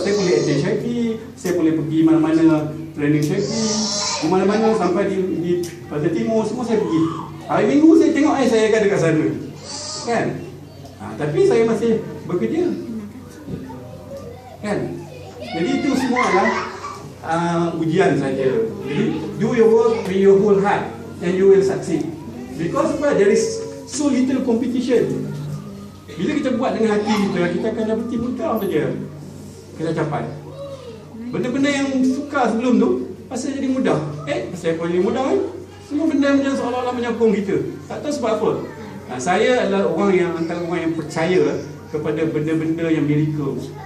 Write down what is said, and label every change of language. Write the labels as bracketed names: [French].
[Malay] Saya boleh attend Shakti, saya boleh pergi mana-mana training Shakti, di mana-mana sampai di Pantai Timur, semua saya pergi. Hari Minggu saya tengok saya akan dekat sana. Kan? Tapi saya masih bekerja. Kan? Jadi itu semua adalah ujian saja. Jadi [English] do your work with your whole heart and you will succeed. Because there is so little competition. [Malay] Bila kita buat dengan hati kita akan dapat mudah saja kita capai. Benda-benda yang suka sebelum tu pasal jadi mudah. Pasal apa jadi mudah kan? Semua benda macam seolah-olah menyokong kita. Tak tahu sebab apa. Saya adalah orang yang antara orang yang percaya kepada benda-benda yang miracle.